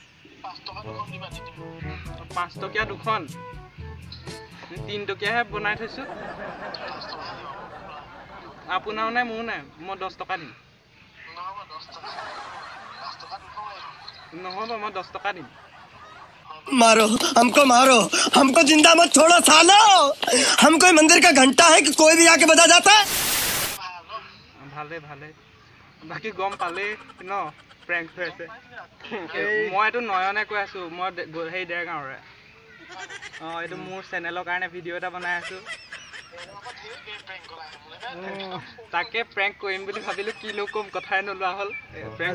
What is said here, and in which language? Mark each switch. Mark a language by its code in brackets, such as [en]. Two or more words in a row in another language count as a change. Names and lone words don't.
[as] 5 টকীয়া 2খন 3 টকীয়াহে বনাই থৈছোঁ আপোনাৰো নাই মোৰো নাই মই 10 টকা দিম নহ'ব মই 10 টকা দিম [hi] मारो हमको जिंदा मत छोड़ो सालो हम कोई मंदिर का घंटा है कि कोई भी आके बजा जाता है [as] ভালে বাকী গম পালেই ন প্ৰেংক হৈ আছে মই এইটো নয়নে কৈ আছোঁ মই সেই দেৰগাঁৱৰে এইটো মোৰ চেনেলৰ কাৰণে ভিডিঅ' এটা বনাই আছোঁ তাকে প্ৰেংক কৰিম বুলি ভাবিলোঁ কিনো ক'ম কথাই নোলোৱা হ'ল প্ৰেংক